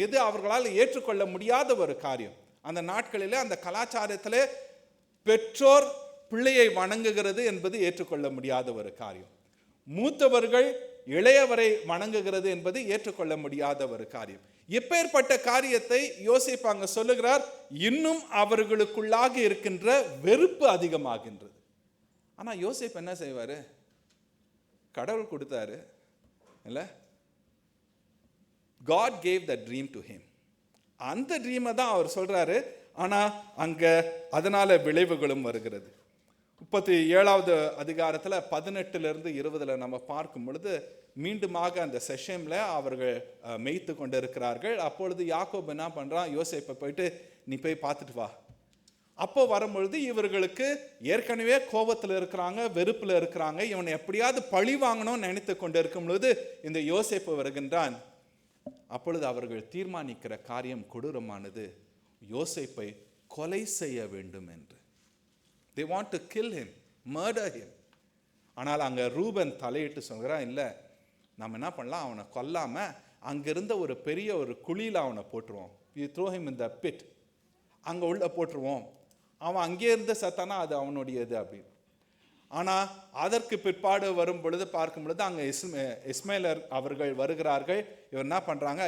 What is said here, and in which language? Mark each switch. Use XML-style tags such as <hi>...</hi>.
<ta>இது அவர்களால் ஏற்றுக்கொள்ள முடியாத ஒரு காரியம். அந்த நாட்களிலே அந்த கலாச்சாரத்திலே பெற்றோர் பிள்ளையை வணங்குகிறது என்பது ஏற்றுக்கொள்ள முடியாத ஒரு காரியம். மூத்தவர்கள் இளையவரை வணங்குகிறது என்பது ஏற்றுக்கொள்ள முடியாத ஒரு காரியம். எப்பேற்பட்ட காரியத்தை யோசேப்பு அங்க சொல்லுகிறார். இன்னும் அவர்களுக்குள்ளாக இருக்கின்ற வெறுப்பு அதிகமாகின்றது. ஆனா யோசேப்பு என்ன செய்வாரு? கடவுள் கொடுத்தாரு இல்ல,</ta> <en>God gave the dream to him.</en> <ta>அந்த ட்ரீமை தான் அவர் சொல்றாரு. ஆனா அங்க அதனால விளைவுகளும் வருகிறது. 37வது அதிகாரத்தில் 18 20 நம்ம பார்க்கும் பொழுது மீண்டுமாக அந்த செஷம்ல அவர்கள் மேய்த்து கொண்டு இருக்கிறார்கள். அப்பொழுது யாக்கோபு என்ன பண்றான்? யோசேப்பை போயிட்டு நீ போய் பார்த்துட்டு வா. அப்போ வரும்பொழுது இவர்களுக்கு ஏற்கனவே கோபத்தில் இருக்கிறாங்க, வெறுப்பில் இருக்கிறாங்க. இவனை எப்படியாவது பழி வாங்கணும்னு நினைத்து கொண்டு இருக்கும் பொழுது இந்த யோசேப்பு வருகின்றான். அப்பொழுது அவர்கள் தீர்மானிக்கிற காரியம் கொடூரமானது. யோசேப்பை கொலை செய்ய வேண்டும் என்று.</ta> <en>They want to kill him, murder him.</en> <ta>ஆனால் அங்க ரூபன் தலையிட்டு சொல்கிறான், இல்லை நம்ம என்ன பண்ணலாம், அவனை கொல்லாம அங்கிருந்த ஒரு பெரிய ஒரு குழியில் அவனை போட்டுருவோம்.</ta> <en>You throw him in the pit.</en> <ta>அங்க உள்ள போட்டுருவோம். அவன் அங்கே இருந்து சத்தானா அது அவனுடையது அப்படின்னு. ஆனா அதற்கு பிற்பாடு வரும் பொழுது பார்க்கும் பொழுது அங்க இஸ்மாயில் அவர்கள் வருகிறார்கள். இவர் என்ன பண்றாங்க?</ta>